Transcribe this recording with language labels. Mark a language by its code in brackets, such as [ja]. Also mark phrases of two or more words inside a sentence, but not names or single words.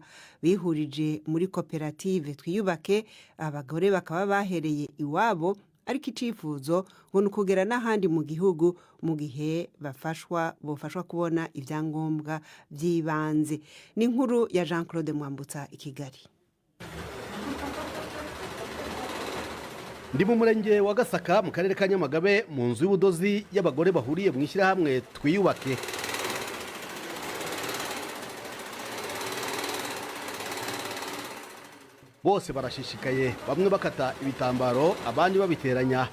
[rn] Bihurije muri koperative Twiyubake, abagore bakaba bahereye iwabo, ariko icifuzo ngo nukugera n'ahandi mu gihugu mu gihe bofashwa kubona ivyangombwa by'ibanze. [rw] Ni inkuru ya Jean-Claude Mwambutsa i Kigali. Ndi mu murenge wa Gasaka mu karere ka Nyamagabe mu nzu y'ubudozi y'abagore bahuriye mu ishyirahamwe Twiyubake. Bose barashishikaye, bamwe bakata ibitambaro abandi babiteranya.